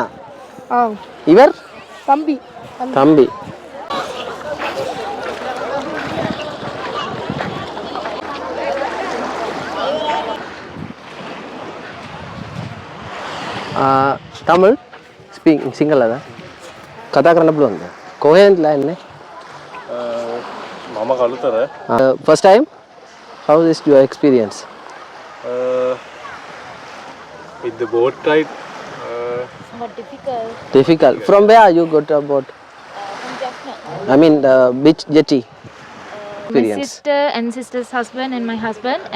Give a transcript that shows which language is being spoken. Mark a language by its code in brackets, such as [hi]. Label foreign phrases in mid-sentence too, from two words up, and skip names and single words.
[ta] இவர் தம்பி. தம்பி. தமிழ் ஸ்பீக்கிங் சிங்கிள் அதான் [si] කතා කරන්න පුළුවන්ද? කොහෙන්දලා එන්නේ? මම කළුතර. [en] First time? How is your experience? With the boat ride. Somewhat difficult. Difficult. From where you got a boat? From Jaffna. I mean beach jetty. My sister and sister's husband and my husband and